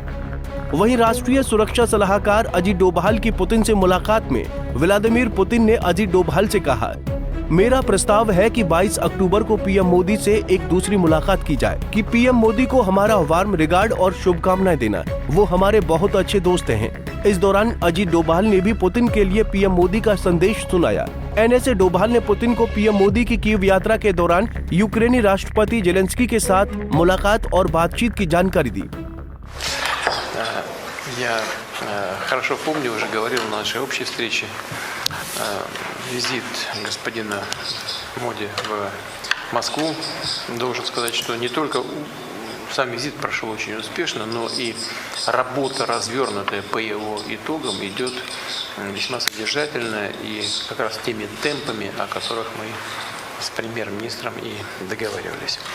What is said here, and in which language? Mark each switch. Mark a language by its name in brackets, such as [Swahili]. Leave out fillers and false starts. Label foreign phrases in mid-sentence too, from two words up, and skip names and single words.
[Hindi] वहीं राष्ट्रीय सुरक्षा सलाहकार अजित डोभाल की पुतिन से मुलाकात में व्लादिमीर पुतिन ने अजित डोभाल से कहा, मेरा प्रस्ताव है कि 22 अक्टूबर को पीएम मोदी से एक दूसरी मुलाकात की जाए कि पीएम मोदी को हमारा [English] warm regard [Hindi] और शुभकामनाएं देना। वो हमारे बहुत अच्छे दोस्त हैं। इस दौरान अजित डोभाल ने भी पुतिन के लिए पीएम मोदी का संदेश सुनाया। एनएसए डोभाल ने पुतिन को पीएम मोदी की कीव यात्रा के दौरान यूक्रेनी राष्ट्रपति जेलेंस्की के साथ मुलाकात और बातचीत की जानकारी दी। [Russian] Я хорошо помню, уже говорил на нашей общей встрече, визит господина Моди в Москву. Должен сказать, что не только сам визит прошел очень успешно, но и работа, развернутая по его итогам, идет весьма содержательная и как раз теми темпами, о которых мы с премьер-министром и договаривались.